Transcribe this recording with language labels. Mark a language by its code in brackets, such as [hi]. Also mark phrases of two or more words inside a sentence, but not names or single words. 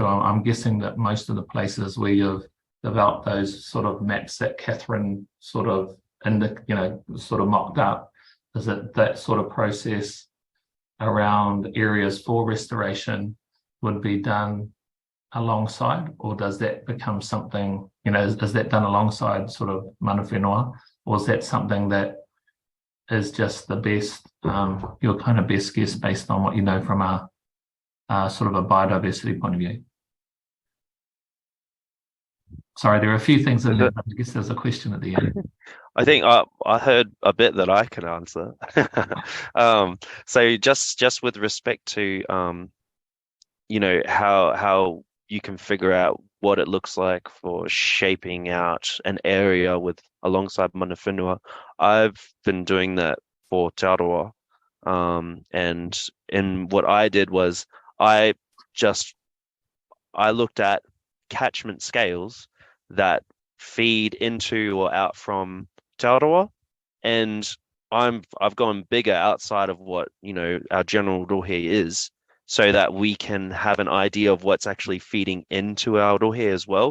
[en] I'm guessing that most of the places where you've developed those sort of maps that Catherine sort of mocked up, is that sort of process around areas for restoration would be done alongside, or does that become something, is that done alongside sort of [mi] mana whenua, [en] or is that something that is just the best, your kind of best guess based on what you know from a sort of a biodiversity point of view? Sorry, there are a few things in there, but I guess there's a question at the end. I think I heard a bit that I can answer. So just with respect to how you can figure out what it looks like for shaping out an area alongside [mi] mana whenua, [en] I've been doing that for Te Aroa. And what I did was I looked at catchment scales that feed into or out from Te Aroa, and I've gone bigger outside of what our general rohe is, so that we can have an idea of what's actually feeding into our rohe as well.